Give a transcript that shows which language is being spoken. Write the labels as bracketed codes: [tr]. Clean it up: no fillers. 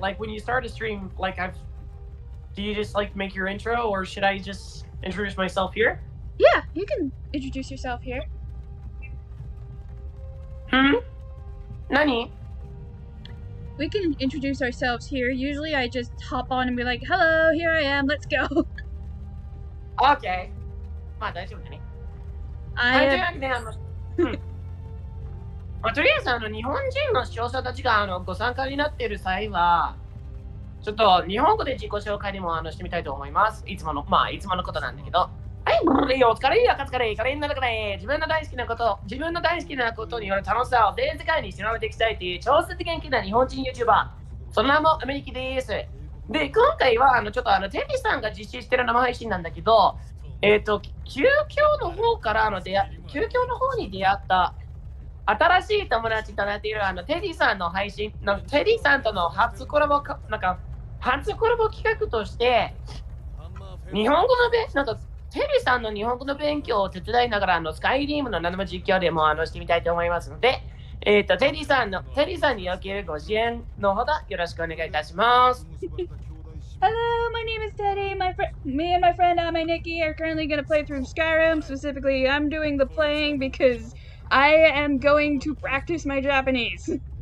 [en] Like when you start a stream, do you just like make your intro, or should I just introduce myself here? Yeah, you can introduce yourself here. [ja] Nani? [en] We can introduce ourselves here. Usually I just hop on and be like, hello, here I am, let's go. [ja] Okay. まあ大丈夫だね。はい、というわけで、とりあえず日本人の視聴者たちがご参加になっている際は、ちょっと日本語で自己紹介でもしてみたいと思います。いつものことなんだけど。はい、お疲れ、カツカレー、カレーの中で自分の大好きなことによる楽しさを全世界に広めていきたいという超絶元気な日本人 YouTuber。その名もアメニキです。で、今回はちょっとテリーさんが実施している生配信なんだけど、旧京の方に出会った新しい友達となっているテリーさんの配信テリーさんとの初コラボ企画として日本語のテリーさんの日本語の勉強を手伝いながらスカイリームの生実況でもしてみたいと思いますので、テリーさんにおけるご支援のほどよろしくお願いいたします。 [en] Hello, my name is Teddy. Me and my friend Ameniki are currently going to play through Skyrim. Specifically, I'm doing the playing because I am going to practice my Japanese.